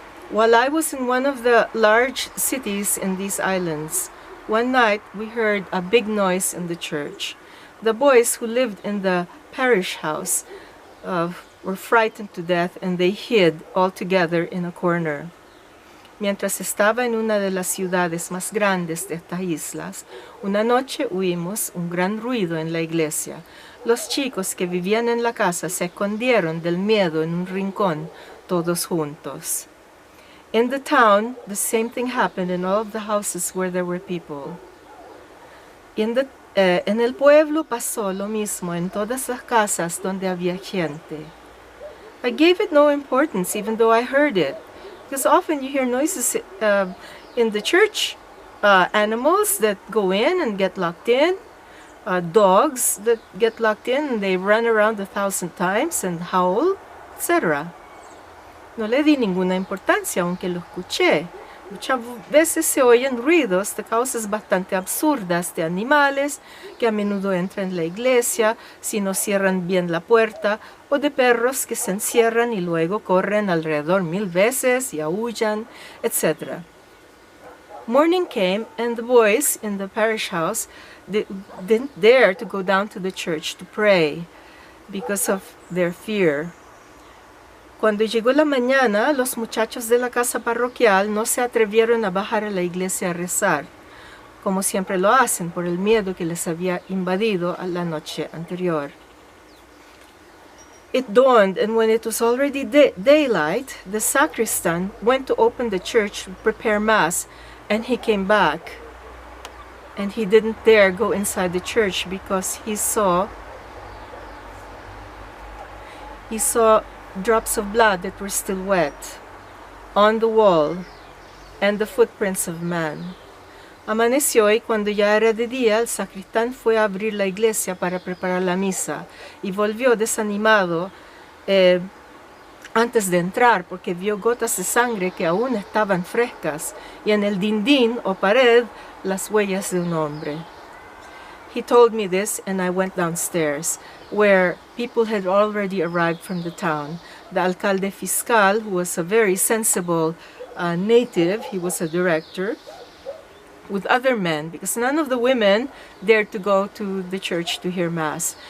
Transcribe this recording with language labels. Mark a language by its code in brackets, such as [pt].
[en] While I was in one of the large cities in these islands, one night we heard a big noise in the church. The boys who lived in the parish house were frightened to death, and they hid all together in a corner. [es] Mientras estaba en una de las ciudades más grandes de estas islas, una noche oímos un gran ruido en la iglesia. Los chicos que vivían en la casa se escondieron del miedo en un rincón, todos juntos. [en] In the town, the same thing happened in all of the houses where there were people. [es] En el pueblo pasó lo mismo en todas las casas donde había gente. [en] I gave it no importance, even though I heard it, because often you hear noises in the church, animals that go in and get locked in, dogs that get locked in and they run around 1,000 times and howl, etc. [es] No le di ninguna importancia, aunque lo escuché. Muchas veces se oyen ruidos de causas bastante absurdas de animales que a menudo entran en la iglesia si no cierran bien la puerta, o de perros que se encierran y luego corren alrededor 1000 veces y aúllan, etc. [en] Morning came, and the boys in the parish house didn't dare to go down to the church to pray because of their fear. [es] Cuando llegó la mañana, los muchachos de la casa parroquial no se atrevieron a bajar a la iglesia a rezar, como siempre lo hacen por el miedo que les había invadido a la noche anterior. [en] It dawned, and when it was already daylight, the sacristan went to open the church to prepare Mass, and he came back. And he didn't dare go inside the church because he saw drops of blood that were still wet on the wall and the footprints of man. [es] Amaneció, y cuando ya era de día, el sacristán fue a abrir la iglesia para preparar la misa y volvió desanimado antes de entrar, porque vio gotas de sangre que aún estaban frescas y en el dindín o pared las huellas de un hombre. [en] He told me this, and I went downstairs, where people had already arrived from the town. The alcalde fiscal, who was a very sensible native, he was a director, with other men, because none of the women dared to go to the church to hear Mass.